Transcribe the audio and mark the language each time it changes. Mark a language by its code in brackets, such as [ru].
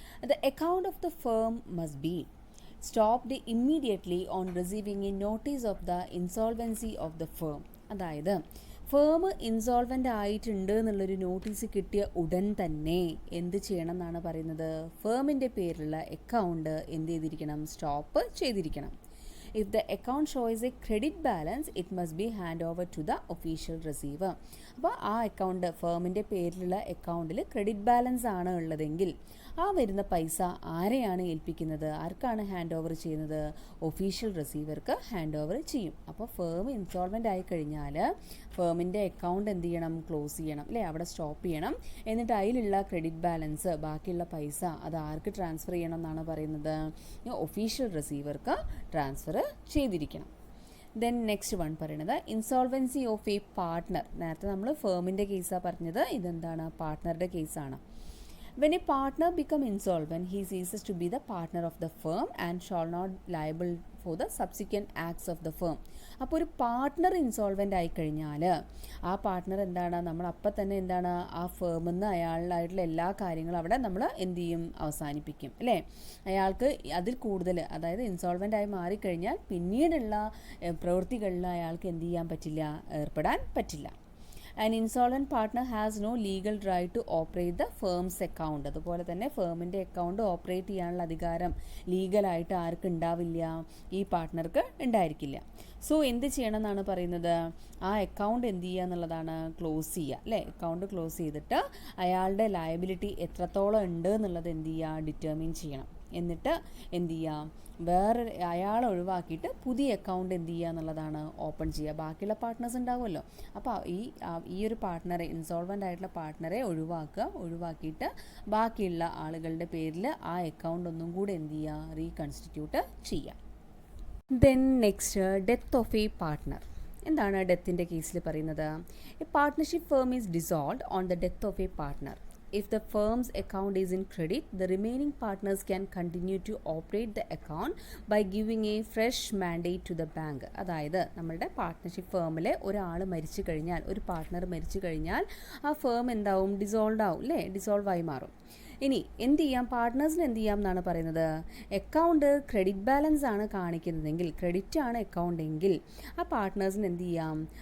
[en] The account of the firm must be stopped immediately on receiving a notice of the insolvency of the firm. [ml] അതായത് firm ഇൻസോൾവൻ്റ് ആയിട്ടുണ്ട് എന്നുള്ളൊരു notice കിട്ടിയ ഉടൻ തന്നെ എന്ത് ചെയ്യണം എന്നാണ് പറയുന്നത്? ഫേമിൻ്റെ പേരിലുള്ള അക്കൗണ്ട് എന്ത് ചെയ്തിരിക്കണം? സ്റ്റോപ്പ് ചെയ്തിരിക്കണം. [en] If the account shows a credit balance, it must be hand over to the official receiver. [ml] അപ്പോൾ ആ അക്കൗണ്ട്, ഫേമിൻ്റെ പേരിലുള്ള അക്കൗണ്ടിൽ ക്രെഡിറ്റ് ബാലൻസ് ആണ് ഉള്ളതെങ്കിൽ ആ വരുന്ന പൈസ ആരെയാണ് ഏൽപ്പിക്കുന്നത്? ആർക്കാണ് ഹാൻഡ് ഓവർ ചെയ്യുന്നത്? ഒഫീഷ്യൽ റിസീവർക്ക് ഹാൻഡ് ഓവർ ചെയ്യും. അപ്പോൾ ഫേം ഇൻസോൾവെൻ്റ് ആയി കഴിഞ്ഞാൽ ഫേമിൻ്റെ അക്കൗണ്ട് എന്ത് ചെയ്യണം? ക്ലോസ് ചെയ്യണം, അല്ലേ? അവിടെ സ്റ്റോപ്പ് ചെയ്യണം. എന്നിട്ട് അതിലുള്ള ക്രെഡിറ്റ് ബാലൻസ്, ബാക്കിയുള്ള പൈസ അത് ആർക്ക് ട്രാൻസ്ഫർ ചെയ്യണം എന്നാണ് പറയുന്നത്? ഒഫീഷ്യൽ റിസീവർക്ക് ട്രാൻസ്ഫർ ചെയ്തിരിക്കണം. [en] then next one [ml] പറയുന്നത് [en] Insolvency of a partner. [ml] നേരത്തെ നമ്മൾ ഫേമിൻ്റെ കേസാണ് പറഞ്ഞത്, ഇതെന്താണ്? പാർട്ട്ണറുടെ കേസാണ്. [en] When a partner become insolvent, he ceases to be the partner of the firm and shall not liable for the subsequent acts of the firm. [ml] അപ്പോൾ ഒരു partner insolvent ആയിക്കഴിഞ്ഞാൽ ആ പാർട്ട്ണർ എന്താണ്? നമ്മൾ അപ്പം തന്നെ എന്താണ്? ആ ഫേമിൽ നിന്ന് അയാളുടെ എല്ലാ കാര്യങ്ങളും അവിടെ നമ്മൾ എന്ത് ചെയ്യും? അവസാനിപ്പിക്കും, അല്ലേ? അയാൾക്ക് അതിൽ കൂടുതൽ, അതായത് ഇൻസോൾവെൻ്റ് ആയി മാറിക്കഴിഞ്ഞാൽ പിന്നീടുള്ള പ്രവൃത്തികളിൽ അയാൾക്ക് എന്ത് ചെയ്യാൻ പറ്റില്ല? ഏർപ്പെടാൻ പറ്റില്ല. [en] An insolvent partner has no legal right to operate the firm's account. [ml] അതുപോലെ തന്നെ ഫേമിൻ്റെ അക്കൗണ്ട് ഓപ്പറേറ്റ് ചെയ്യാനുള്ള അധികാരം ലീഗലായിട്ട് ആർക്ക് ഉണ്ടാവില്ല? ഈ പാർട്ട്ണർക്ക് ഉണ്ടായിരിക്കില്ല. സോ എന്ത് ചെയ്യണം എന്നാണ് പറയുന്നത്? ആ അക്കൗണ്ട് എന്ത് ചെയ്യുക എന്നുള്ളതാണ്? ക്ലോസ് ചെയ്യുക, അല്ലേ? അക്കൗണ്ട് ക്ലോസ് ചെയ്തിട്ട് അയാളുടെ ലയബിലിറ്റി എത്രത്തോളം ഉണ്ട് എന്നുള്ളത് എന്ത് ചെയ്യുക? ഡിറ്റർമിൻ ചെയ്യണം. എന്നിട്ട് എന്ത് ചെയ്യുക? വേറെ അയാളെ ഒഴിവാക്കിയിട്ട് പുതിയ അക്കൗണ്ട് എന്ത് ചെയ്യുക എന്നുള്ളതാണ്? ഓപ്പൺ ചെയ്യുക. ബാക്കിയുള്ള പാർട്ട്നേഴ്സ് ഉണ്ടാവുമല്ലോ. അപ്പോൾ ഈ ഒരു പാർട്ട്ണറെ, ഇൻസോൾവൻ്റ് ആയിട്ടുള്ള പാർട്ട്ണറെ ഒഴിവാക്കിയിട്ട് ബാക്കിയുള്ള ആളുകളുടെ പേരിൽ ആ അക്കൗണ്ട് ഒന്നും കൂടെ എന്ത് ചെയ്യുക? റീകൺസ്റ്റിറ്റ്യൂട്ട് ചെയ്യുക. [en] Then next, death of a partner. [ml] എന്താണ് ഡെത്തിൻ്റെ കേസിൽ പറയുന്നത്? [en] A partnership firm is dissolved on the death of a partner. If the firm's account is in credit, the remaining partners can continue to operate the account by giving a fresh mandate to the bank. [ml] അതായത് നമ്മളുടെ partnership ഫേമിലെ ഒരാൾ മരിച്ചു കഴിഞ്ഞാൽ, ഒരു partner മരിച്ചു കഴിഞ്ഞാൽ ആ firm എന്താവും? ഡിസോൾവ് ആവും, അല്ലേ? ഡിസോൾവ് ആയി മാറും. ഇനി എന്ത് ചെയ്യാം? പാർട്ട്നേഴ്സിന് എന്ത് ചെയ്യാം എന്നാണ് പറയുന്നത്? അക്കൗണ്ട് ക്രെഡിറ്റ് ബാലൻസ് ആണ് കാണിക്കുന്നതെങ്കിൽ, ക്രെഡിറ്റ് ആണ് അക്കൗണ്ട് എങ്കിൽ ആ പാർട്ട്നേഴ്സിന് എന്ത് ചെയ്യാം?